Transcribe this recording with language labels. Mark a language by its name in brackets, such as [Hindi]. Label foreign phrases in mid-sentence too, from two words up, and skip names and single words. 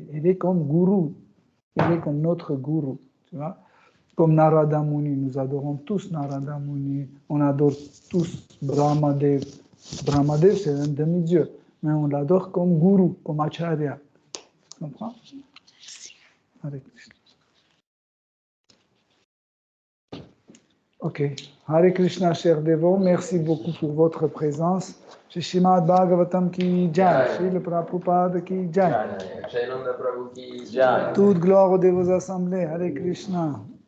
[French] Il est comme gourou, il est comme notre gourou, tu vois. Comme Narada Muni, nous adorons tous Narada Muni, on adore tous Brahmadev. Brahmadev, c'est un demi-dieu, mais on l'adore comme gourou, comme acharya. Tu comprends? Hare Krishna. Ok. Hare Krishna, chers dévots, merci beaucoup pour votre présence. [Hindi] श्री श्रीमद् भागवतम् की जय, श्रील प्रभुपाद की जय. चैतन्य प्रभु की जय. [French] Toute gloire aux dévots assemblés. Hare Krishna.